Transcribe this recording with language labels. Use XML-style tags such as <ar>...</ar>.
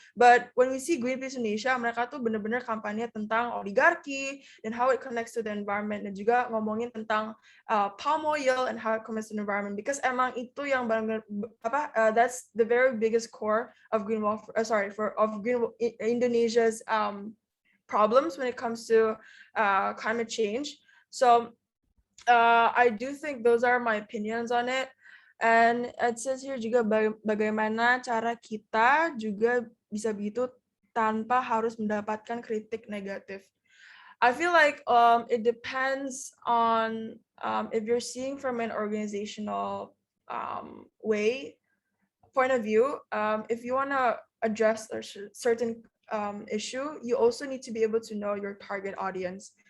<en>But when we see Greenpeace Indonesia,</en> <id>mereka tuh bener-bener kampanye tentang oligarki</id> <en>and how it connects to the environment,</en> <id>dan juga ngomongin tentang</id> <en>palm oil and how it connects to the environment, because emang itu yang that's the very biggest core of Indonesia's problems when it comes to climate change. So I do think those are my opinions on it. And it says here</en> <id>juga bagaimana cara kita juga bisa begitu tanpa harus mendapatkan kritik negatif.</id> <en>I feel like it depends on if you're seeing from an organizational point of view. If you want to address a certain issue, you also need to be able to know your target audience.</en>